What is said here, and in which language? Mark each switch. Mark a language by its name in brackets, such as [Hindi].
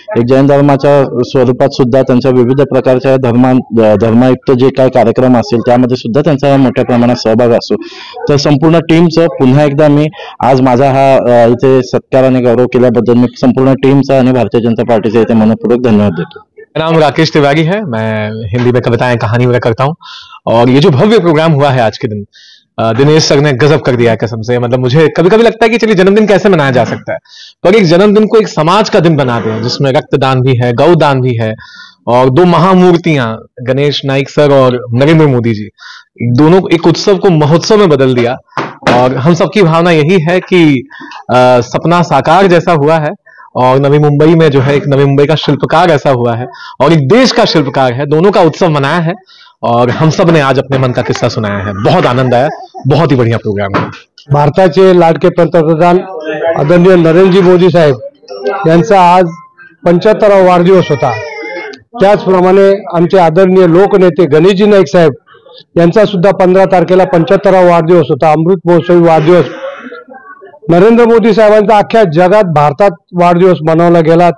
[Marathi] एक जैन धर्माच्या स्वरूपात सुद्धा त्यांच्या विविध प्रकारच्या धर्मायुक्त जे काही कार्यक्रम असतील त्यामध्ये सुद्धा त्यांचा मोठ्या प्रमाणात सहभाग असतो. तर संपूर्ण टीमचं पुन्हा एकदा मी आज माझा हा इथे सत्काराने गौरव केल्याबद्दल मी संपूर्ण टीमचा आणि भारतीय जनता पार्टीचा इथे मनपूर्वक धन्यवाद देतो. [Hindi] मेरा नाम राकेश तिवारी है. मैं हिंदी में कविताएं कहानी वगैरह करता हूँ और ये जो भव्य प्रोग्राम हुआ है आज के दिन, दिनेश सर ने गजब कर दिया है कसम से. मतलब मुझे कभी कभी लगता है कि चलिए जन्मदिन कैसे मनाया जा सकता है, पर एक जन्मदिन को एक समाज का दिन बना दें जिसमें रक्तदान भी है, गौदान भी है और दो महामूर्तियां गणेश नाइक सर और नरेंद्र मोदी जी दोनों एक उत्सव को महोत्सव में बदल दिया. और हम सबकी भावना यही है कि सपना साकार जैसा हुआ है और नवी मुंबई में जो है एक नवी मुंबई का शिल्पकार ऐसा हुआ है और एक देश का शिल्पकार है, दोनों का उत्सव मनाया है और हम सब ने आज अपने मन का किस्सा सुनाया है. बहुत आनंद आया. बहुत ही बढ़िया प्रोग्राम है. [Marathi] भारताचे लाडके पंतप्रधान आदरणीय नरेंद्रजी मोदी साहेब यांचा आज 75वा वाढदिवस होता. त्याचप्रमाणे आमचे आदरणीय लोकनेते गणेशजी नाईक साहेब यांचा सुद्धा 15 तारखेला 75वा वाढदिवस होता. अमृत महोत्सवी वाढदिवस नरेंद्र मोदी साहेबांचा अख्ख्या जगात भारतात वाढदिवस मनवला गेला.